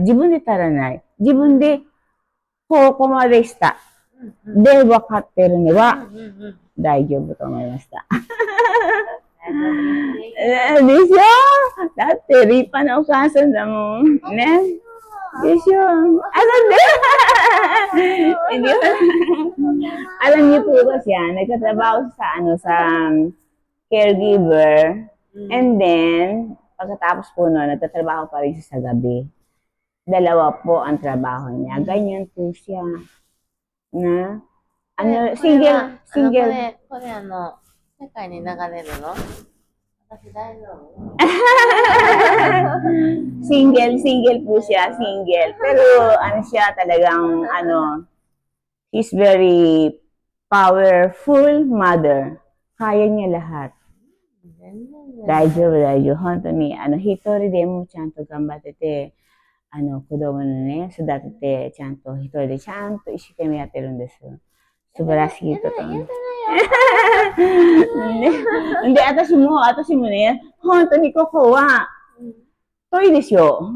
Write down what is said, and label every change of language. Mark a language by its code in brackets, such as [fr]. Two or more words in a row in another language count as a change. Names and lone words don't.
[ja] 自分で足らない。自分で、ここまでした。で、分かってるのは、大丈夫と思いました。でしょだって立派なお母さんだもん。ね。 [tl] でしょ alam niyo po ba siya, nagtatrabaho sa caregiver, and then, pagkatapos po nun, nagtatrabaho pa rin siya sa gabi. 2 po ang trabaho niya. Ganyan po siya. Na, single. [ja] これ世界に流れるの？私大丈夫？ [tl] single po siya, single. Pero, siya talagang, [en] she's very powerful mother. [tl] Kaya niya lahat. [ja] 全然ね。大丈夫、大丈夫。本当に、一人でもちゃんと頑張ってて、子供のね、育てて、ちゃんと一人でちゃんと一生懸命やってるんですよ。素晴らしいこと。言えてで、私もね、本当にここは、遠いですよ。